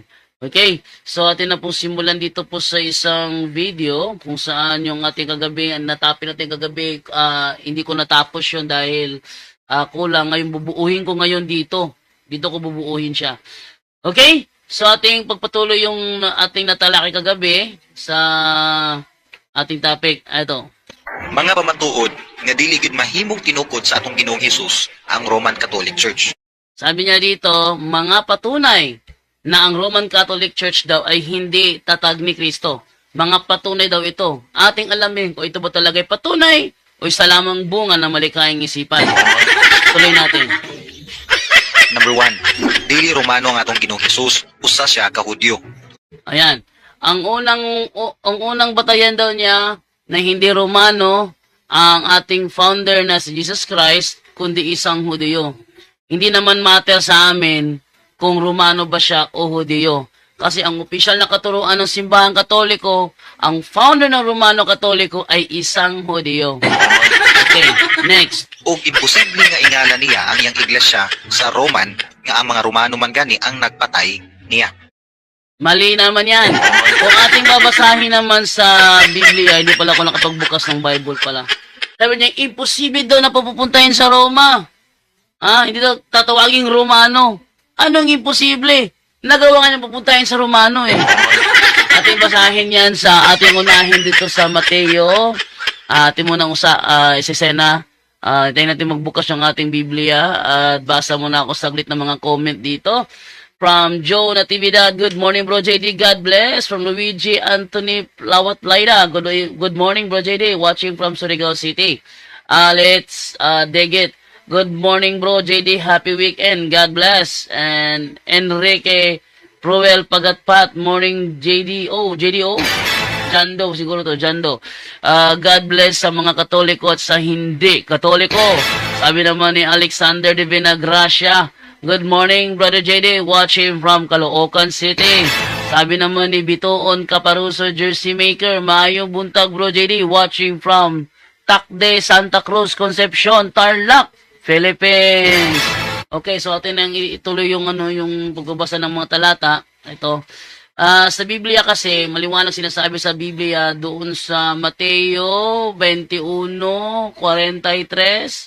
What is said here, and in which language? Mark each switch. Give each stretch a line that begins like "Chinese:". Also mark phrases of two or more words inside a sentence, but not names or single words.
Filipino: Okay, so atin na pong simulan dito po sa isang video kung saan yung ating kagabi, natapin natin kagabi, hindi ko natapos yun dahil kulang. Ngayon bubuuhin ko ngayon dito. Dito ko bubuuhin siya. Okay, so ating pagpatuloy yung ating natalakay kagabi sa ating topic. Ito.
Cebuano: Mga pamatuod nga dili gid mahimong tinukod sa atong Ginoong Hesus ang Roman Catholic Church.
Filipino: Sabi niya dito, mga patunay na ang Roman Catholic Church daw ay hindi tatag ni Kristo. Mga patunay daw ito. Ating alamin kung ito ba talaga ay patunay o isa lamang bunga ng malikhaing isipan. Tuloy natin. Number 1,
Cebuano: dili Romano ang atong Ginoong Hesus, usa siya ka Hudyo.
Filipino: Ayan. Ang unang batayan daw niya na hindi Romano ang ating founder na si Jesus Christ, kundi isang Hudyo. Hindi naman matter sa amin kung Romano ba siya o Hudyo. Kasi ang opisyal na katuruan ng Simbahang Katoliko, ang founder ng Romano Katoliko ay isang Hudyo. Okay, next.
Cebuano: O imposible nga ingana niya ang iyang iglesia sa Roman nga ang mga Romano man gani ang nagpatay niya.
Filipino: Mali naman yan. Kung ating babasahin naman sa Biblia, hindi pala ako nakapagbukas ng Bible pala. Sabi niya, imposible daw na papupuntahin sa Roma. Hindi daw tatawaging Romano. Anong imposible? Nagawa nga niya papuntahin sa Romano eh. Ating basahin yan sa ating unahin dito sa Mateo. Ating munang isesena. Tayo natin magbukas yung ating Biblia at basa muna ako saglit ng mga comment dito.
English: From Joe Natividad, good morning Bro JD, God bless. From Luigi Anthony Lawat Laida, good morning Bro JD, watching from Surigao City. Let's dig it. Good morning Bro JD, happy weekend, God bless. And Enrique Proel Pagatpat, morning JDO.
Filipino: Jando, siguro to, Jando.
English: God bless
Filipino: sa mga Katoliko at sa hindi Katoliko. Sabi naman ni Alexander de Vinagracia,
English: good morning, Brother JD, watching from Caloocan City.
Filipino: Sabi naman ni Bitoon Caparuso, Jersey Maker,
Cebuano: maayong buntag,
English: Bro JD, watching from Tacde, Santa Cruz, Concepcion, Tarlac, Philippines.
Filipino: Okay, so atin nang ituloy yung pagbabasa ng mga talata. Ito. Sa Biblia kasi, maliwanag sinasabi sa Biblia doon sa Mateo 21:43.